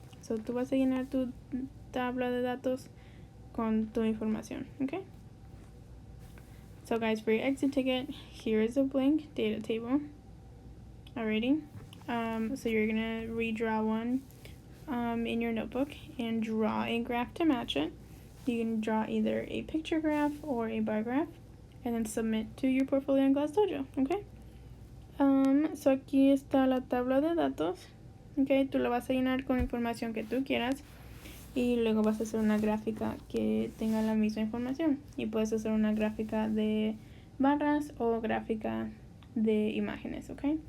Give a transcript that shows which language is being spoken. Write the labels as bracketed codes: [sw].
[es] So tú vas a llenar tu tabla de datos con tu información, ¿ok? [en] So guys, for your exit ticket, here is a blank data table. Alrighty. So you're gonna redraw one in your notebook and draw a graph to match it. You can draw either a picture graph or a bar graph and then submit to your portfolio in Glass Dojo, okay? [es] So aquí está la tabla de datos. Okay, tú la vas a llenar con información que tú quieras y luego vas a hacer una gráfica que tenga la misma información. Y puedes hacer una gráfica de barras o gráfica de imágenes, ¿ok?